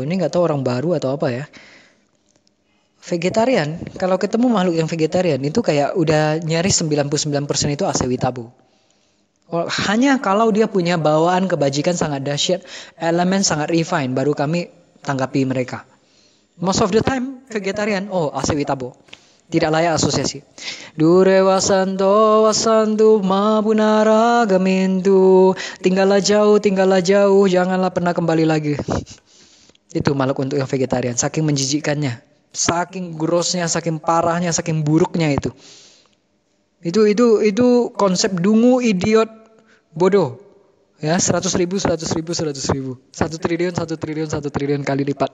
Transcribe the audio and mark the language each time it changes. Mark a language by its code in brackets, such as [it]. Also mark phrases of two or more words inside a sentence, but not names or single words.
[id] Ini nggak tahu orang baru atau apa ya. Vegetarian, kalau ketemu makhluk yang vegetarian itu kayak udah nyaris 99% itu [pi] asewi tabu. [id] Hanya kalau dia punya bawaan kebajikan sangat dahsyat, elemen sangat refine, baru kami tanggapi mereka. [en] Most of the time vegetarian, [pi] asewi tabo. [id] Tidak layak asosiasi. [pi] Dure wasanto wasantu mabunara gamintu. [id] Tinggallah jauh, janganlah pernah kembali lagi. Itu makhluk untuk yang vegetarian. Saking menjijikkannya, saking grossnya, saking parahnya, saking buruknya itu. Itu konsep dungu, idiot, bodoh. Ya, 100.000, 100.000. 1 triliun kali lipat.